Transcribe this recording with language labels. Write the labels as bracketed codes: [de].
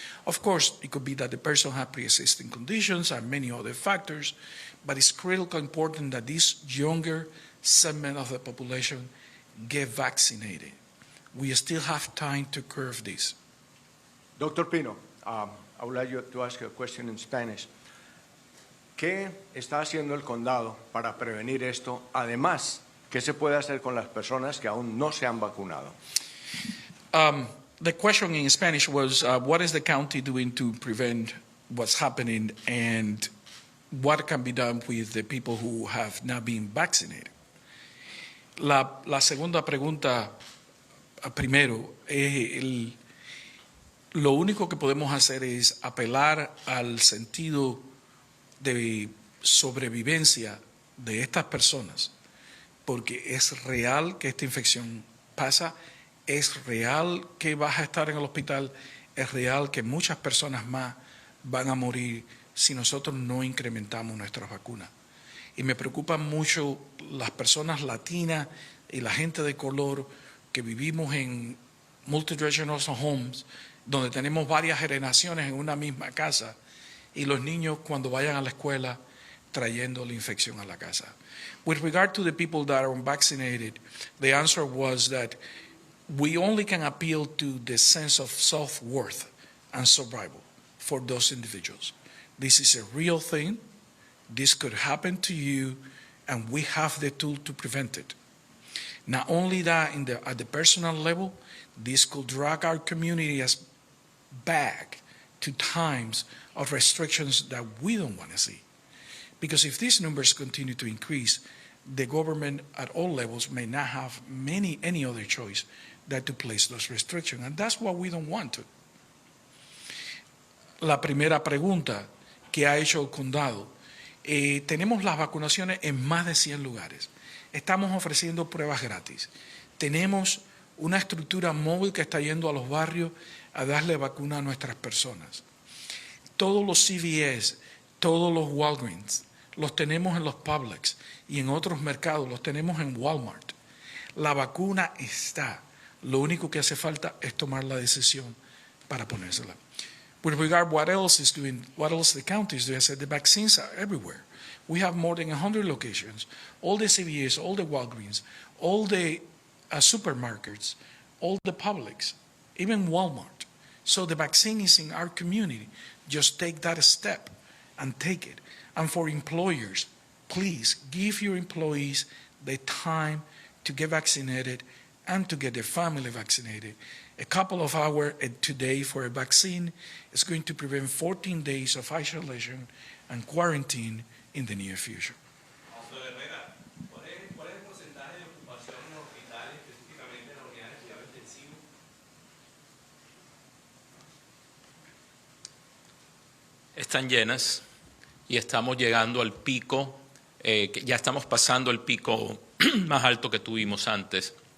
[en] Of course, it could be that the person had pre-existing conditions and many other factors, but it's critically important that this younger segment of the population get vaccinated. We still have time to curb this. Dr. Pino, I would like you to ask a question in Spanish. [es] ¿Qué está haciendo el condado para prevenir esto? Además, ¿qué se puede hacer con las personas que aún no se han vacunado? [en] The question in Spanish was, what is the county doing to prevent what's happening, and what can be done with the people who have not been vaccinated? [es] La segunda pregunta, primero, lo único que podemos hacer es apelar al sentido de sobrevivencia de estas personas, porque es real que esta infección pasa, es real que vas a estar en el hospital, es real que muchas personas más van a morir si nosotros no incrementamos nuestras vacunas. Y me preocupan mucho las personas latinas y la gente de color que vivimos en [en] multi-generational homes, [es] donde tenemos varias generaciones en una misma casa, y los niños cuando vayan a la escuela trayendo la infección a la casa. [en] With regard to the people that are unvaccinated, the answer was that we only can appeal to the sense of self-worth and survival for those individuals. This is a real thing. This could happen to you, and we have the tool to prevent it. Not only that, at the personal level, this could drag our communities back to times of restrictions that we don't want to see. Because if these numbers continue to increase, the government at all levels may not have any other choice than to place those restrictions, and that's what we don't want to. [es] La primera pregunta que ha hecho el condado, tenemos las vacunaciones en más de 100 lugares. Estamos ofreciendo pruebas gratis. Tenemos una estructura móvil que está yendo a los barrios a darle vacuna a nuestras personas. Todos los CVS, todos los Walgreens, los tenemos en los Publix y en otros mercados, los tenemos en Walmart. La vacuna está. Lo único que hace falta es tomar la decisión para ponérsela. [en] With regard what else the county is doing, I said the vaccines are everywhere. We have more than 100 locations, all the CVS, all the Walgreens, all the supermarkets, all the Publix, even Walmart. So the vaccine is in our community. Just take that step and take it. And for employers, please give your employees the time to get vaccinated and to get their family vaccinated. A couple of hours today for a vaccine is going to prevent 14 days of isolation and quarantine in the near future. [es] Herrera, ¿cuál es el porcentaje de ocupación en los hospitales, específicamente en las unidades de cuidados intensivos? Están llenas y estamos llegando al pico, ya estamos pasando el pico más alto que tuvimos antes.